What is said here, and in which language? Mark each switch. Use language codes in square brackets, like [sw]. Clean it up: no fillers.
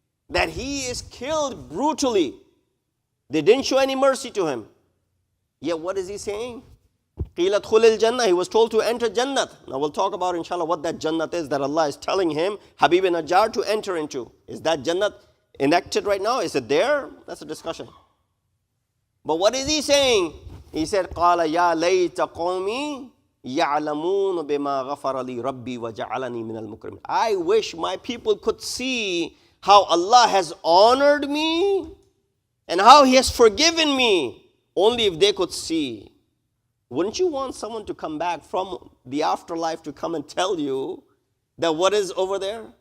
[en] That he is killed brutally. They didn't show any mercy to him. Yet what is he saying? [ar] قِيلَ ادْخُلِ الْجَنَّةِ. [en] He was told to enter Jannat. Now we'll talk about inshallah what that Jannat is that Allah is telling him, Habib Najjar, to enter into. Is that Jannat enacted right now? Is it there? That's a discussion. But what is he saying? He said, [ar] قَالَ يَا لَيْتَ قَوْمِي يَعْلَمُونَ بِمَا غَفَرَ لِي رَبِّي وَجَعَلَنِي مِنَ الْمُكْرَمِينَ. [en] I wish my people could see how Allah has honored me and how He has forgiven me. Only if they could see. Wouldn't you want someone to come back from the afterlife to come and tell you that what is over there?